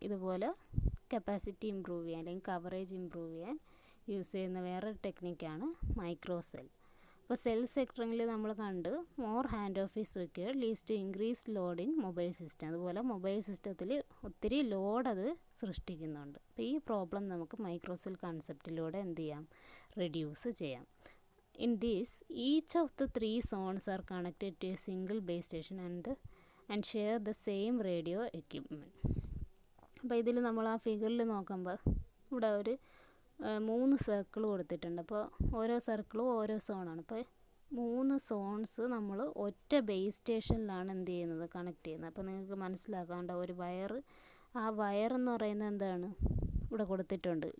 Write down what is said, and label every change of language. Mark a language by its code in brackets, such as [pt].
[ml] ഇതുപോലെ capacity improve ചെയ്യാൻ അല്ലെങ്കിൽ കവറേജ് ഇമ്പ്രൂവ് ചെയ്യാൻ യൂസ് ചെയ്യുന്ന വേറൊരു ടെക്നിക്കാണ് മൈക്രോ സെൽ. അപ്പോൾ സെൽ സെക്ടറിൽ നമ്മൾ കണ്ട് [en] More hand off is required leads to increase load in mobile system. [ml] അതുപോലെ മൊബൈൽ സിസ്റ്റത്തിൽ ഒത്തിരി ലോഡ് അത് സൃഷ്ടിക്കുന്നുണ്ട്. അപ്പോൾ ഈ പ്രോബ്ലം നമുക്ക് മൈക്രോ സെൽ കൺസെപ്റ്റിലൂടെ എന്ത് ചെയ്യാം? റെഡ്യൂസ് ചെയ്യാം. [en] In this, each of the 3 zones are connected to a single base station and share the same radio equipment. [ml] അപ്പോൾ ഇതിൽ നമ്മൾ ആ ഫിഗറിൽ നോക്കുമ്പോൾ ഇവിടെ ഒരു 3 സർക്കിൾ കൊടുത്തിട്ടുണ്ട്. അപ്പോൾ ഓരോ സർക്കിളും ഓരോ സോണാണ്. അപ്പോൾ 3 സോൺസ് നമ്മൾ ഒറ്റ ബേസ് സ്റ്റേഷനിലാണ് എന്ത് ചെയ്യുന്നത്? കണക്ട് ചെയ്യുന്നത്. അപ്പോൾ നിങ്ങൾക്ക് മനസ്സിലാക്കാണ്ട ഒരു വയർ, ആ വയർ എന്ന് പറയുന്നത് എന്താണ്? ഇവിടെ കൊടുത്തിട്ടുണ്ട്.